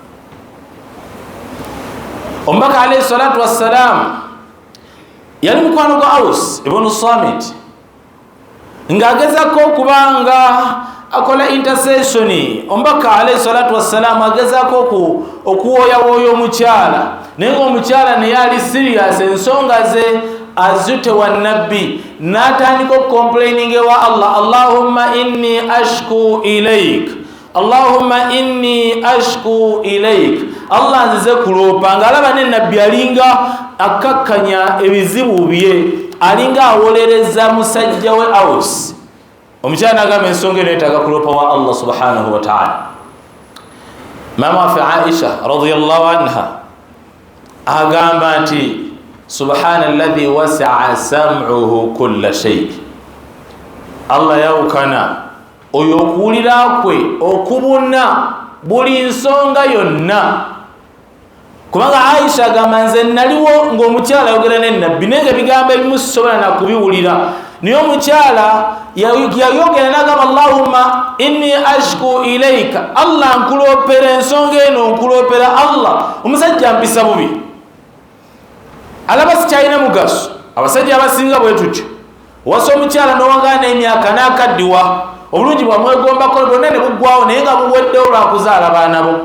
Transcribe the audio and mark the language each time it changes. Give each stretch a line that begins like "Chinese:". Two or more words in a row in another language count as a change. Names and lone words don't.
Ganda: Omubaka
Arabic: عليه الصلاة والسلام
Ganda: yali mukwano gwa Aus ibn Samit, ng'agezako okubanga akola intercession. Omubaka
Arabic: عليه الصلاة والسلام
Ganda: agezako okuwooyawooya omukyala, naye ng'omukyala naye ali serious, ensonga ze azute wa nabbi, n'atandika okucomplaining ewa Allah,
Arabic: اللهم إني أشكو إليك اللهم إني أشكو إليك.
Ganda: Allah nzize kuloopa, ng'alaba ne nabbi alinga akakkanya ebizibu bye, alinga awolereza musajja we Aus. Omukyala n'agamba ensonga eno etaaga kuloopa wa Allah
Arabic: سبحانه وتعالى.
Ganda: Maama waffe Aisha
Arabic: رضي الله عنها
Ganda: agamba nti
Arabic: سبحان الذي وسع سمعه كل شيء.
Ganda: Allah yawukana oyo okuwulira kwe okubuna buli nsonga yonna. Kubanga Aisha agamba nze naliwo ng'omukyala ayogera ne nabbi, naye ebigambo ebimu sisobola na kubiwulira, naye omukyala yayogera n'agamba
Arabic: اللهم إني أشكو إليك,
Ganda: Allah nkuloopera ensonga eno, nkuloopera Allah. Omusajja mpisa bubi, alaba sikyalina mugaso. Abasajja abasinga bwe tutyo, wasa omukyala n'owangana emyaka n'akaddiwa, obulungi bwamwegombako bwonna ne buggwawo, naye nga buweddewo lwakuzaala baana bo.